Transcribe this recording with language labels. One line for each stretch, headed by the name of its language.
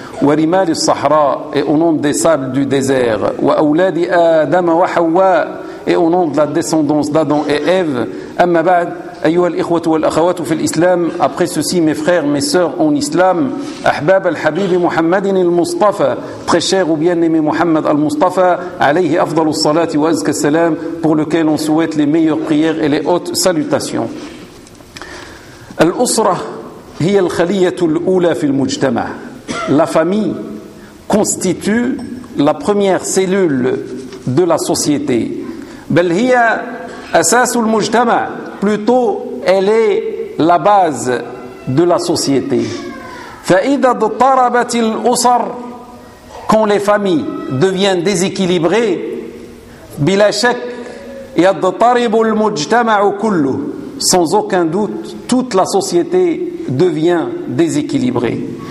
Arabic: ورمال الصحراء
French: et au nom des sables du désert
Arabic: وأولاد آدم وحواء
French: et au nom de la descendance d'Adam et Ève
Arabic: أما بعد أيها الإخوة والأخوات في الإسلام
French: après ceci mes frères, mes sœurs en islam
Arabic: أحباب الحبيب محمد المصطفى
French: très cher ou bien-aimé Mohammed al-Mustafa
Arabic: alayhi afdalu salati wa azka salam
French: pour lequel on souhaite les meilleures prières et les hautes salutations.
Arabic: الأسرة هي الخلية الأولى في المجتمع.
French: La famille constitue la première cellule de la société.
Arabic: بل هي أساس المجتمع.
French: Plutôt, elle est la base de la société.
Arabic: فَإِذَا اضْطَرَبَتِ الْأُسَرْ
French: Quand les familles deviennent déséquilibrées,
Arabic: بِلَا شَكِّ يَضْطَرِبُ الْمُجْتَمَعُ كُلُّ
French: Sans aucun doute, toute la société devient déséquilibrée.